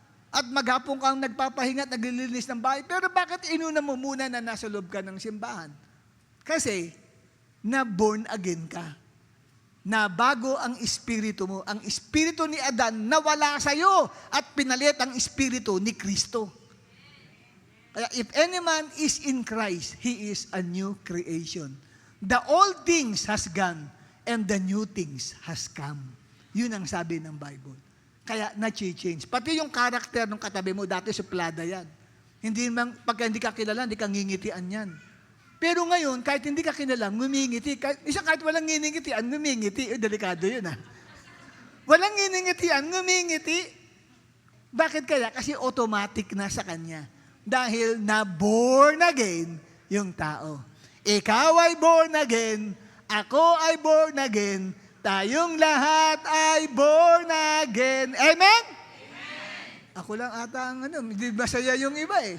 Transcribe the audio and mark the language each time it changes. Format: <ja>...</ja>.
<tl>At maghapon ka nagpapahinga at naglilinis ng bahay. Pero bakit inuna mo muna na nasa loob ka ng simbahan? Kasi, na-born again ka. Nabago ang espiritu mo. Ang espiritu ni Adan nawala sa iyo at pinalit ang espiritu ni Kristo.</tl> <en>Kaya if any man is in Christ, he is a new creation. The old things has gone and the new things has come.</en> <tl>Yun ang sabi ng Bible. Kaya na-change. Pati yung karakter ng katabi mo, dati suplada yan. Hindi man, pagka hindi ka kilala, hindi ka ngingitian yan. Pero ngayon, kahit hindi ka kinalam, ngumingiti. Kahit walang nginingitian, ngumingiti. Delikado yun, ha? Walang nginingitian, ngumingiti. Bakit kaya? Kasi automatic na sa kanya. Dahil na born again yung tao. Ikaw ay born again, ako ay born again, tayong lahat ay born again. Amen? Ako lang ata ang hindi masaya yung iba eh.</tl>